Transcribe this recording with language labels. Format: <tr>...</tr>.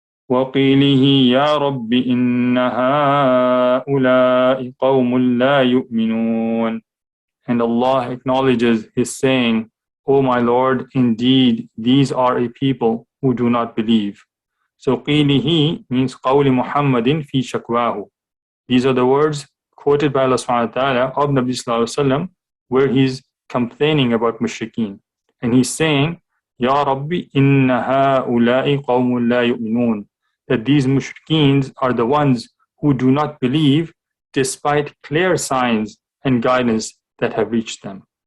<ar>وَقِيلِهِ يَا رَبِّ إِنَّ هَؤُلَاءِ قَوْمٌ لَا يُؤْمِنُونَ.</ar> <en>And Allah acknowledges His saying, O my Lord, indeed these are a people who do not believe.</en> <ar>So قِيلِهِ means قَوْلِ مُحَمَّدٍ فِي شَكْوَاهُ.</ar> <en>These are the words quoted by Allah subhanahu wa ta'ala of Nabi sallallahu alayhi wa sallam, where He's complaining about mushrikeen. And He's saying,</en> <ar>Ya Rabbi, inna ha'ula'i qawmun la yu'minun.</ar> <en>That these mushrikeens are the ones who do not believe despite clear signs and guidance that have reached them.</en>